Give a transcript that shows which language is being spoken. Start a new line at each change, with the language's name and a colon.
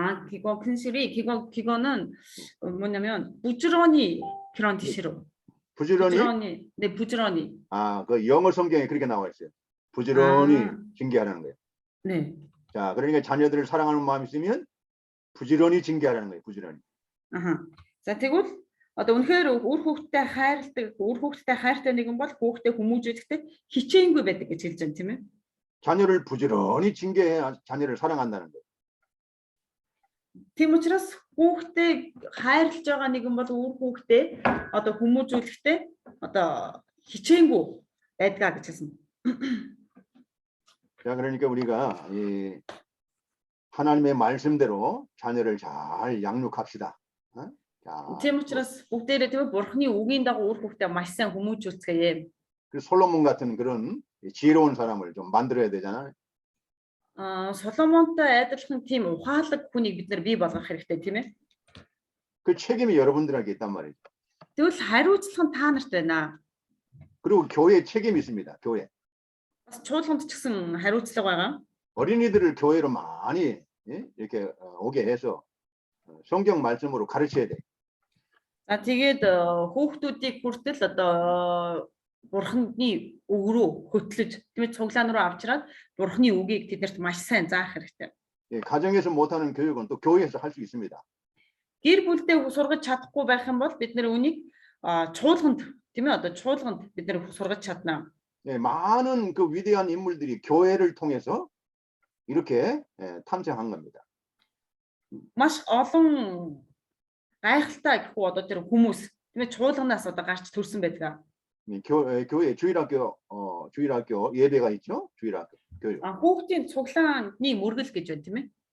Korean: 그거 근실이 그거는 뭐냐면 부지런히 그런 뜻으로. 부지런히. 네, 부지런히. 그 영어 성경에 그렇게 나와 있어요. 부지런히 징계하라는 거예요. 네. 자, 그러니까 자녀들을 사랑하는 마음이 있으면 부지런히 징계하라는 거예요. 부지런히.
Mongolian: За тэгвэл одоо үнэхээр үр хүүхдтэй хайртай нэгэн бол хүүхдээ хүмүүжүүлэхдээ хичээнгүй байдаг гэж хэлж байна тийм ээ.
Korean: 자녀를 부지런히 징계해 자녀를 사랑한다는 거예요.
Mongolian: Тийм учраас хүүхдээ хайрлаж байгаа нэгэн бол өөр хүүхдээ одоо хүмүүжүүлэхдээ одоо хичээнгүй байдгаа гэж хэлсэн.
Korean: 자, 그러니까 우리가 이 하나님의 말씀대로 자녀를 잘 양육합시다. 어? 자,
Mongolian: Тийм учраас бүгдээрээ тийм бурхны үгийн дагуу өөр хүүхдээ маш сайн хүмүүжүүлцгээе.
Korean: 그 솔로몬 같은 그런 지혜로운 사람을 좀 만들어야 되잖아요.
Mongolian: Соломонтой адилхан тийм ухаалаг хүнийг бид нар бий болгох хэрэгтэй тийм ээ.
Korean: 그 책임이 여러분들에게 있단 말이죠.
Mongolian: Тэгвэл хариуцлага нь та нарт байна.
Korean: 그리고 교회에 책임이 있습니다. 교회.
Mongolian: Бас чуулганд ч гэсэн хариуцлага байгаа.
Korean: 어린이들을 교회로 많이 이렇게 오게 해서 성경 말씀으로 가르쳐야 돼.
Mongolian: За тэгээд хүүхдүүдийг хүртэл одоо бурхны үг рүү хөтлөж тийм ээ цуглаан руу авчираад бурхны үгийг тэднэрт маш сайн заах хэрэгтэй.
Korean: 예, 가정에서 못하는 교육은 또 교회에서 할 수 있습니다.
Mongolian: Гэр бүлдээ сургаж чадахгүй байх юм бол бид нэр үнийг чуулганд тийм ээ одоо чуулганд бид нэр сургаж чадна.
Korean: 예, 많은 그 위대한 인물들이 교회를 통해서 이렇게 탄생한 겁니다.
Mongolian: Маш олон гайхалтай гэхүү одоо тэр хүмүүс тийм ээ чуулганаас одоо гарч төрсэн байдаг.
Korean: 교회 주일학교 예배가 있죠. 주일학교 교육.
Mongolian: Хүүхдийн цуглааны мөргөл гэж байна тийм ээ.